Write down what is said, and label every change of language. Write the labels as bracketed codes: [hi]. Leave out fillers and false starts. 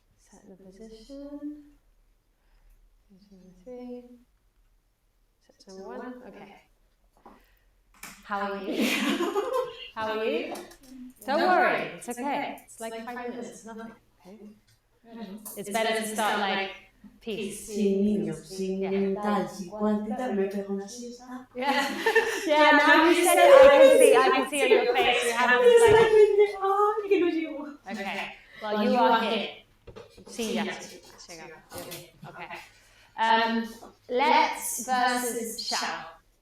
[en] Set the position. 2, 3. Set number 1. Okay. How are you? How are you? Don't worry, it's okay. It's like 5 minutes, it's nothing. Okay? It's better to start like peace. [es] Sin niños, sin tal, sin cual, me pego una siesta. [en] Yeah, now you said it, I can see on your face. You have this like... [es] Que no llego. [en] Okay. Well, you are here. [es] Sí, ya sí. Has llegado. [en] Okay. Let's versus shall.